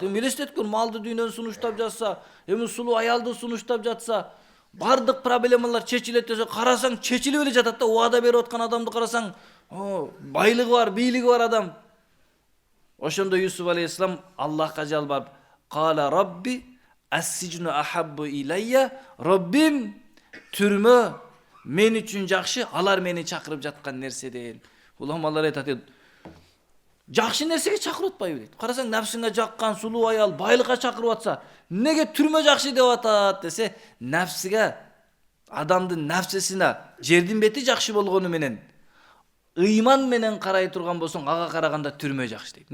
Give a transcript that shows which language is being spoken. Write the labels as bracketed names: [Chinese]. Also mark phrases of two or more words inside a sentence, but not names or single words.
[Kyrgyz] Эми элестетип көр, малды дүйнөнү сунуштап жатса, эми сулуу аялды сунуштап жатса, бардык проблемалар чечилет десе, карасаң чечилип эле жатат да. Убада берип аткан адамды карасаң, байлыгы бар, бийлиги бар адам. Ошондо Юсуф алейхиссалам Аллахка жалбарып, [Arabic] "قال رب السجن أحب إلي", [Kyrgyz] Роббим, түрмө мен үчүн жакшы, алар мени чакырып жаткан нерседен. Уламалар айтат, жакшы нерсеге чакырып атпайбы дейт. Карасаң нафсиңе жаккан сулуу аял байлыкка чакырып атса, неге түрмө жакшы деп атат десе, нафсиге, адамдын нафсисине жердин бети жакшы болгону менен ыйман менен карай турган болсоң, ага караганда түрмө жакшы дейт.